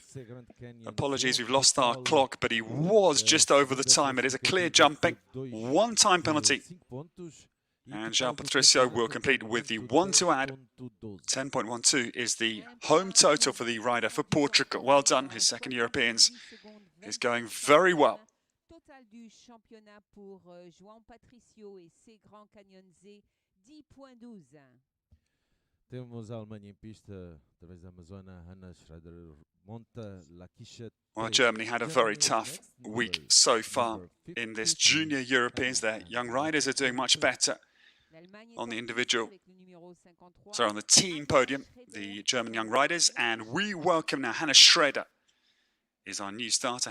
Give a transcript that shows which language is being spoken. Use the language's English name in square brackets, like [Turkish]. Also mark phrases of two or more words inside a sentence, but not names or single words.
[English] Apologies, we've lost our clock, but he was just over the time. It is a clear jumping, 1 time penalty. And João Patricio will complete with the 1 to add. 10.12 is the home total for the rider for Portugal. Well done. His second Europeans is going very well. [French] Total du championnat pour João Patricio et C Grand Canyon Z, 10.12. [Portuguese] Temos a Alemanha em pista, através da Amazona, Hanna Schrader monta Lakisha. [English] Well, Germany had a very tough week so far in this junior Europeans. Their young riders are doing much better on the individual, sorry, on the team podium, the German young riders. And we welcome now Hanna Schrader is our new starter.